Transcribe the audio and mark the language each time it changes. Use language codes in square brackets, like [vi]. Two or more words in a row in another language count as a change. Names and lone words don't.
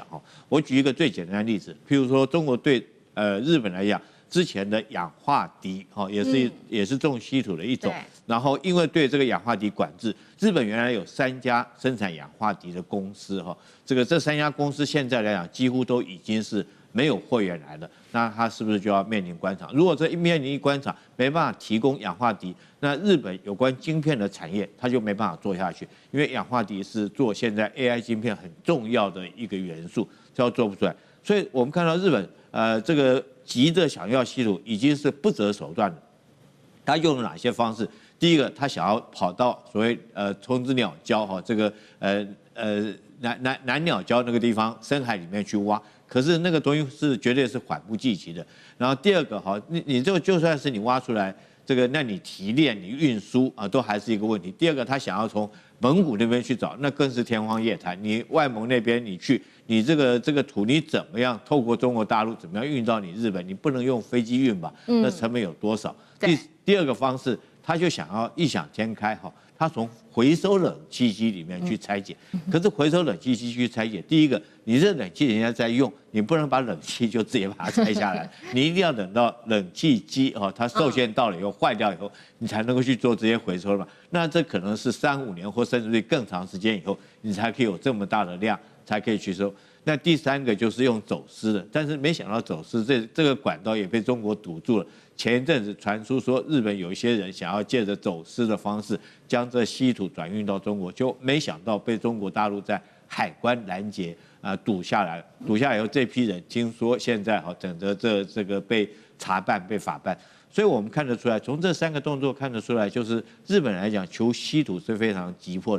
[zh] 我舉一個最簡單的例子，譬如說中國對日本來講，之前的氧化銻也是重稀土的一種，然後因為對這個氧化銻管制，日本原來有3家生產氧化銻的公司這3家公司現在來講幾乎都已經是沒有貨源來了，那它是不是就要面臨關廠？如果這面臨一關廠沒辦法提供氧化鋰，那日本有關晶片的產業它就沒辦法做下去，因為氧化鋰是做現在 AI 晶片很重要的一個元素，这要做不出來。所以我們看到日本這個急着想要稀土已經是不擇手段了，他用了哪些方式？第一個，他想要跑到所謂松之鳥礁哈這個南鳥礁那個地方深海裡面去挖，可是那個東西是絕對是緩不濟急的。然後第二個哈，你這個就算是你挖出來，這個那你提煉、你運輸啊，都還是一個問題。第二個，他想要從蒙古那邊去找，那更是天方夜譚。你外蒙那邊你去，你這個土你怎麼樣透過中國大陸怎麼樣運到你日本？你不能用飛機運吧？那成本有多少？第二個方式，他就想要異想天開哈。他從回收冷氣機裡面去拆解，可是回收冷氣機去拆解，第一個，你這冷氣人家在用，你不能把冷氣就直接把它拆下來，你一定要等到冷气機它受限到了以後壞掉以後，你才能夠去做這些回收嘛。那這可能是3-5年或甚至於更長時間以後，你才可以有這麼大的量，才可以去收。那第三個就是用走私的，但是沒想到走私這個管道也被中國堵住了。前一陣子傳出說，日本有一些人想要借着走私的方式將這稀土轉運到中國，就沒想到被中國大陸在海關攔截堵下來了。堵下來以後，這批人聽說現在整個這個被查辦、被法辦。所以我們看得出來，從這3個動作看得出來，就是日本來講求稀土是非常急迫的。